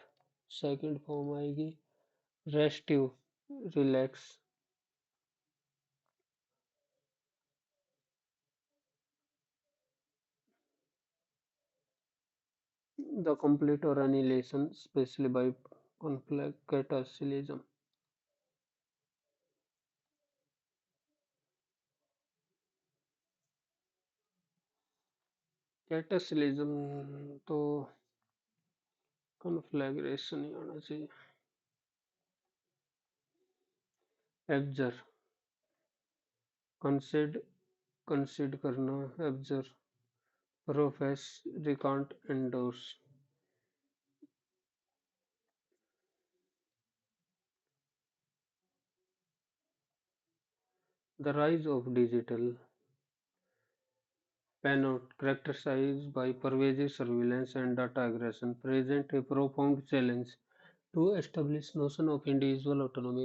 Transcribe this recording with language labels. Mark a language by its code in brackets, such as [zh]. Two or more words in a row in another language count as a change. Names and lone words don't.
[en] Second form आएगी restive, relax. The complete or annihilation, especially by conflict cataclysm. [hi] कैटासिलिज्म तो कन्फ्लैग्रेशन ही आना चाहिए. [en] abjure, concede, [hi] कंसिड करना, [en] abjure, profess, recant, एंडोर्स. The rise of digital panoply, characterized by pervasive surveillance and data aggression, present a profound challenge to establish notion of individual autonomy.